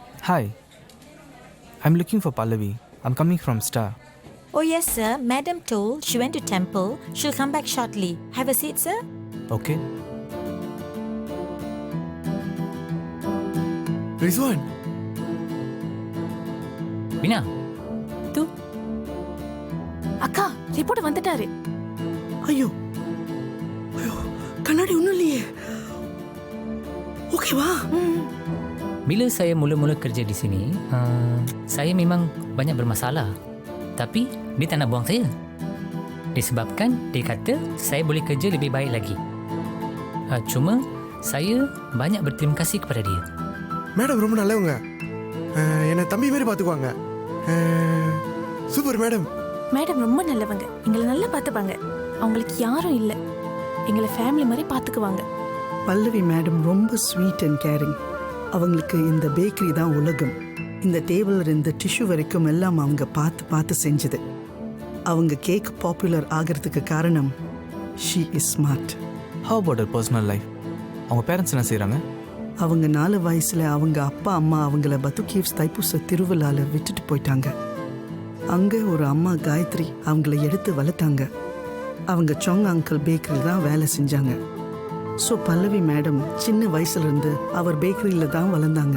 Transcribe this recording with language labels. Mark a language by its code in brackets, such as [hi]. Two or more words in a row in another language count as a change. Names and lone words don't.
[en] Hi, I'm looking for Pallavi. I'm coming from Star. Oh yes, sir. Madam told she went to temple. She'll come back shortly. Have a seat, sir. Okay? [ta] ரிஸ்வான், மீனா தூ அக்கா ரிப்போர்ட் வந்துட்டாரு. ஐயோ ஐயோ கண்ணாடி ஒன்றும் இல்லையே. ஓகேவா? [ms] bila saya mula-mula kerja di sini, saya memang banyak bermasalah. Tapi dia tak nak buang saya. Disebabkan dia kata saya boleh kerja lebih baik lagi. Cuma saya banyak berterima kasih kepada dia. [ta] மேடம் ரொம்ப நல்லவங்க. என்னை தம்பி மாதிரி பார்த்துக்குவாங்க. சூப்பர் மேடம். மேடம் ரொம்ப நல்லவங்க, எங்களை நல்லா பார்த்துப்பாங்க. அவங்களுக்கு யாரும் இல்லை, எங்களை ஃபேமிலி மாதிரி பார்த்துக்குவாங்க. பல்லவி மேடம் ரொம்ப [en] sweet and caring. [ta] அவங்களுக்கு இந்த பேக்கரி தான் உலகம். இந்த டேபிள் இந்த டிஷ்யூ வரைக்கும் எல்லாம் அவங்க பார்த்து பார்த்து செஞ்சது. அவங்க கேக் பாப்புலர் ஆகிறதுக்கு காரணம் [en] she is smart. How about her personal life? [ta] அவங்க பேரண்ட்ஸ் என்ன செய்கிறாங்க? அவங்க 4 வயசுல அவங்க அப்பா அம்மா அவங்கள பத்துகேவ்ஸ் தைப்பூச திருவிழால விட்டுட்டு போயிட்டாங்க. அங்கே ஒரு அம்மா காயத்ரி அவங்கள எடுத்து வளர்த்தாங்க. அவங்க சொங் அங்கிள் பேக்கரியில் தான் வேலை செஞ்சாங்க. ஸோ பல்லவி மேடம் சின்ன வயசுலேருந்து அவர் பேக்கரியில் தான் வளர்ந்தாங்க.